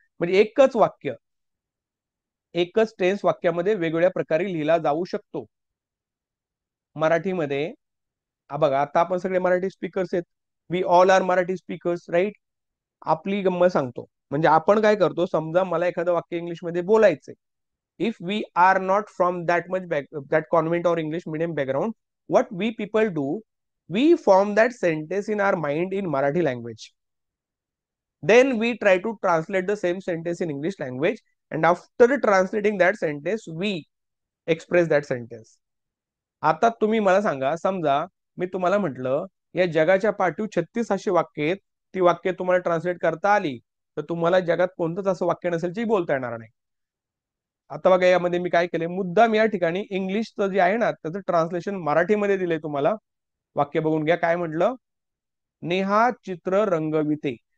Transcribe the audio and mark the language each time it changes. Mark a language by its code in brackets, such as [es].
[mr] म्हणजे एकच वाक्य, एकच टेन्स वाक्यामध्ये वेगवेगळ्या प्रकारे लिहिला जाऊ शकतो. मराठीमध्ये बघा, आता आपण सगळे मराठी स्पीकर्स आहेत. [en] We all are Marathi speakers, right. [mr] आपली गंमत सांगतो. म्हणजे आपण काय करतो, समजा मला एखादं वाक्य इंग्लिशमध्ये बोलायचंय. [en] If we are not from that much that convent और English medium background, what we people do, we form that sentence in our mind in Marathi language. Then we try to translate the same sentence in English language, and after translating that sentence, we express that sentence. [mr] आता तुम्ही मला सांगा, समजा मी तुम्हाला म्हटलं या जगाच्या पाठीव 36 अशी वाक्य आहेत. ती वाक्य तुम्हाला ट्रान्सलेट करता आली तर तुम्हाला जगात कोणतंच असं वाक्य नसेल जे बोलता येणार नाही. आता बघा यामध्ये मी काय केलंय, मुद्दाम या ठिकाणी इंग्लिशचं जे आहे ना त्याचं ट्रान्सलेशन मराठीमध्ये दिलंय तुम्हाला. वाक्य बघून घ्या काय म्हटलं. नेहा चित्र रंगविते.